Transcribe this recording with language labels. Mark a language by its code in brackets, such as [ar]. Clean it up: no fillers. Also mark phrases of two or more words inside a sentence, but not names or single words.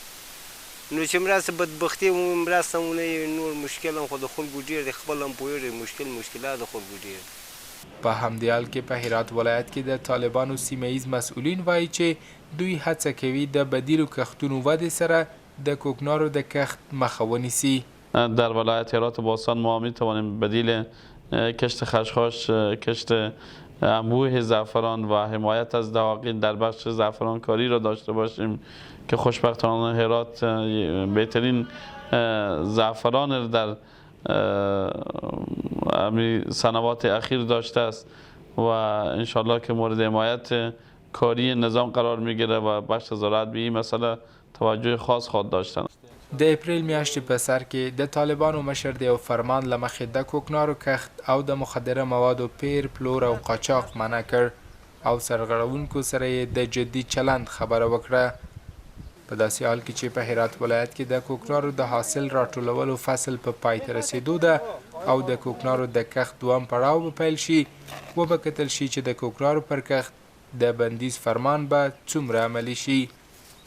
[ps] نو چې مرسته بدبختي مرسته ونه نور مشکل هم خو د خلکو ډېر دی، خپل هم پوهېږي مشکلات د خلکو ډېر. په همدې حال کې په هرات ولایت کې د طالبانو سیمه ییز مسئولین وایي چې دوی هڅه کوي د بدیلو کښتونو ودې سره د کوکنارو د کښت مخه ونیسي. [fa] در ولایت هرات و باستان ما میتوانیم بدیل کشت خشخاش، کشت انبوه زعفران و حمایت از دواقین در بخش زعفران کاری را داشته باشیم که خوشبختانه هرات بهترین زعفران در سنوات اخیر داشته است و انشالله که مورد حمایت کاری نظام قرار میگیره و بخش زراعت به این مسئله توجه خاص خواهد داشتن. [ps] د اپریل میاشتې په سر کې د طالبانو مشر د یو فرمان له مخې د کوکنارو کښت او د مخدره موادو پیر، پلور او قاچاق منع کړ او سرغړونکو سره یې د جدي چلند خبره وکړه. په داسې حال کې چې په هرات ولایت کې د کوکنارو د حاصل راټولولو فصل په پای ته رسېدو ده او د کوکنارو د کښت دویم پړاو به پیل شي، وبه کتل شي چې د کوکنارو پر کښت د بندیز فرمان به څومره عملي شي.